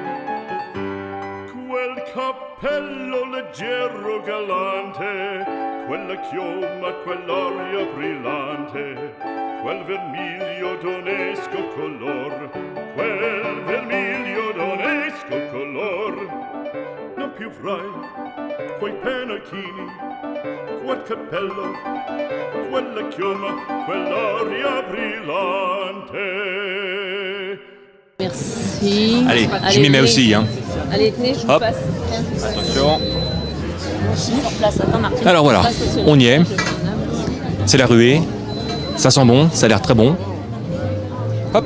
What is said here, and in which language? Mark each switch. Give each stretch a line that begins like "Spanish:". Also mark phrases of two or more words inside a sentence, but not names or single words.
Italian: quel cappello leggero galante, quella chioma, quell'aria brillante, quel vermiglio d'onesco color, quel vermiglio d'onesco color. Non più frai quei pennacchini, quel cappello, quella chioma, quell'aria brillante.
French: Merci. Allez, je m'y mets aussi. Hein. Allez, tenez, je vous Hop. passe. Attention. Place, attends, Martine. Alors voilà, Passe au on y est. solide. C'est la ruée. Ça sent bon, ça a l'air très bon. Hop.